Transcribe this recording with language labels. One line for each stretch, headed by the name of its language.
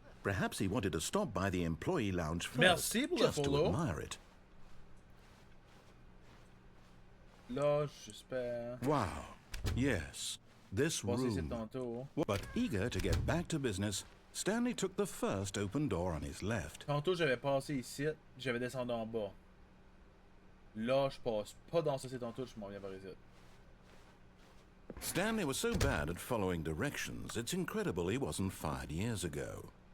English: Perhaps he wanted to stop by the employee lounge first,
French: Merci pour le
English: just to follow. admire it.
French: Là, j'espère.
English: Wow. Yes, this room. But eager to get back to business, Stanley took the first open door on his left.
French: Tantôt, j'avais passé ici, j'avais descendu en bas. Là, je passe pas dans ce site tantôt, je m'en viens par ici.
English: Stanley was so bad at following directions, it's incredible he wasn't fired years ago.